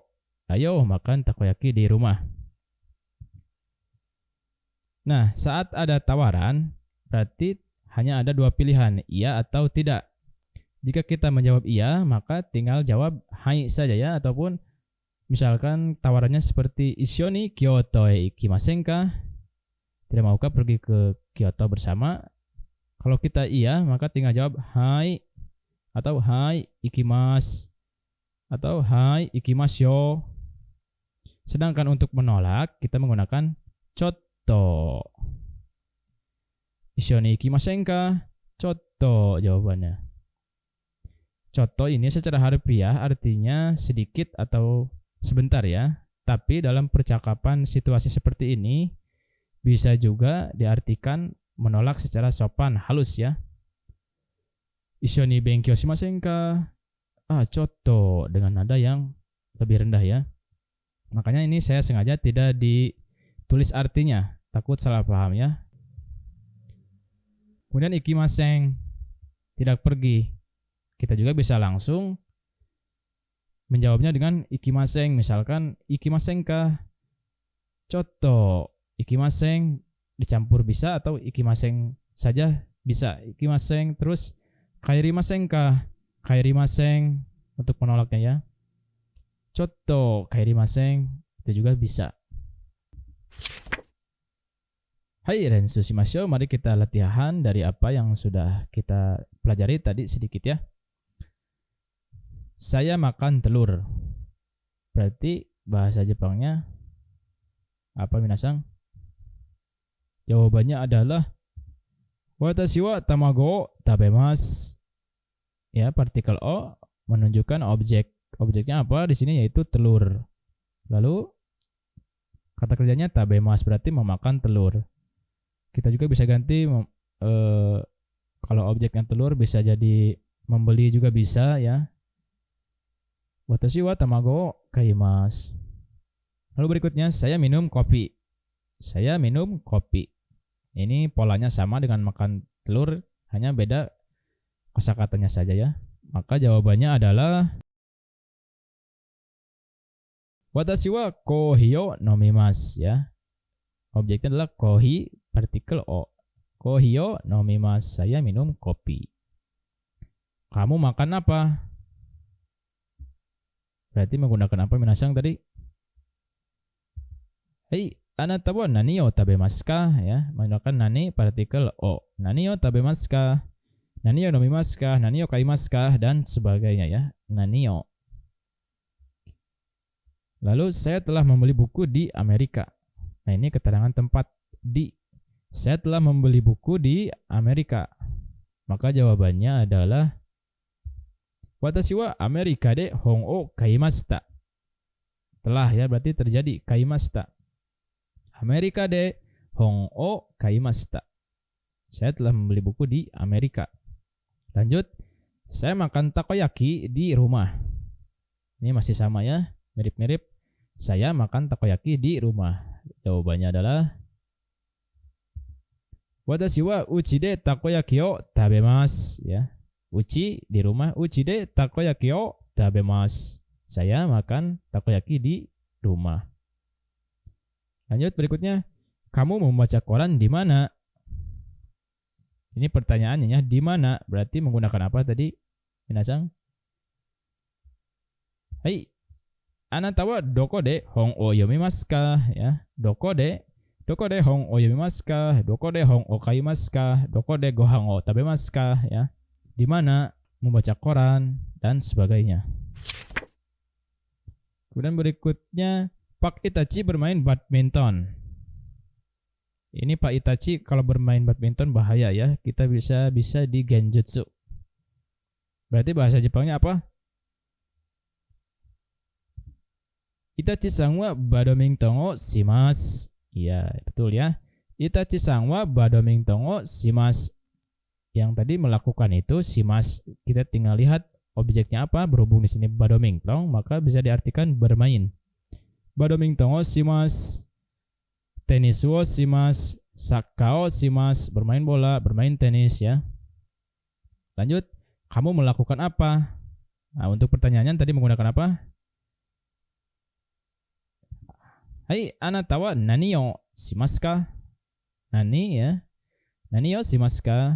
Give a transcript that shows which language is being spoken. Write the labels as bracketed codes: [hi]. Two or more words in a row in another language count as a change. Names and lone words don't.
[id] Ayo makan takoyaki di rumah. Nah, saat ada tawaran, berarti hanya ada 2 pilihan, iya atau tidak. Jika kita menjawab iya, maka tinggal jawab hai saja ya, ataupun misalkan tawarannya seperti [ja] 一緒に京都へ行きませんか? [id] Tidak maukah pergi ke Kyoto bersama? Kalau kita iya, maka tinggal jawab hai atau [ja] はい行きます [id] atau [ja] はい行きましょう. [id] Sedangkan untuk menolak kita menggunakan chotto. [ja] 一緒に行きませんか? [id] Chotto jawabannya. Chotto ini secara harfiah artinya sedikit atau sebentar ya. Tapi dalam percakapan situasi seperti ini bisa juga diartikan menolak secara sopan halus ya. [ja] 一緒に勉強しませんか? Chotto, [id] dengan nada yang lebih rendah ya. Makanya ini saya sengaja tidak ditulis artinya, takut salah paham ya. Kemudian ikimasen, tidak pergi. Kita juga bisa langsung menjawabnya dengan ikimasen. Misalkan [ja] 行きませんか? ちょっと行きません [id] dicampur bisa, atau ikimasen saja bisa. Ikimasen terus [ja] 帰りませんか? [id] Kairimasen untuk menolaknya ya. [ja] ちょっと帰りません [id] itu juga bisa. [ja] はい、練習しましょう. [id] Mari kita latihan dari apa yang sudah kita pelajari tadi sedikit ya. Saya makan telur. Berarti bahasa Jepangnya apa, minasang? Jawabannya adalah [ja] 私は卵食べます. [id] Ya, partikel o menunjukkan objek. Objeknya apa di sini, yaitu telur. Lalu kata kerjanya tabemasu berarti memakan telur. Kita juga bisa ganti kalau objeknya telur bisa jadi membeli juga bisa ya. [ja] 私は卵買います. [id] Lalu berikutnya, saya minum kopi. Saya minum kopi. Ini polanya sama dengan makan telur, hanya beda kosakatanya saja ya. Maka jawabannya adalah [ja] 私はコーヒーを飲みます [id] ya. Objeknya adalah kohi, partikel o. [ja] コーヒーを飲みます, [id] saya minum kopi. Kamu makan apa? Berarti menggunakan apa minasang tadi? [ja] Hei, あなたは何を食べますか? [id] Ya, menggunakan nani, partikel o. [ja] 何を食べますか? 何を飲みますか？何を買いますか? [id] Dan sebagainya ya. [ja] 何を. [id] Lalu saya telah membeli buku di Amerika. Nah, ini keterangan tempat di. Saya telah membeli buku di Amerika. Maka jawabannya adalah [ja] 私はアメリカで本を買いました. [id] Telah ya, berarti terjadi kaimashita. [ja] アメリカで本を買いました. [id] Saya telah membeli buku di Amerika. Lanjut, saya makan takoyaki di rumah. Ini masih sama ya, mirip-mirip. Saya makan takoyaki di rumah. Jawabannya adalah [ja] 私は家でたこ焼きを食べます [id] ya. Uchi di rumah, [ja] 家でたこ焼きを食べます. [id] Saya makan takoyaki di rumah. Lanjut berikutnya, kamu membaca koran di mana? Ini pertanyaannya ya, di mana? Berarti menggunakan apa tadi? [ja] 皆さん。はい, あなたはどこで本を読みますか? Ya, どこで本を読みますか? どこで本を買いますか? どこでご飯を食べますか? [id] Ya. Di mana membaca koran dan sebagainya. Kemudian berikutnya, Pak Itachi bermain badminton. Ini Pak Itachi kalau bermain badminton bahaya ya. Kita bisa di genjutsu. Berarti bahasa Jepangnya apa? [ja] イタチさんはバドミントンをします. [id] Iya, betul ya. [ja] イタチさんはバドミントンをします. [id] Yang tadi melakukan itu shimasu. Kita tinggal lihat objeknya apa. Berhubung di sini badminton, maka bisa diartikan bermain. [ja] バドミントンをします。テニスをします. サッカーをします. [id] Bermain bola, bermain tenis ya. Lanjut, kamu melakukan apa? Nah, untuk pertanyaannya tadi menggunakan apa? [ja] Hai, あなたは何をしますか? Nani ya. 何をしますか?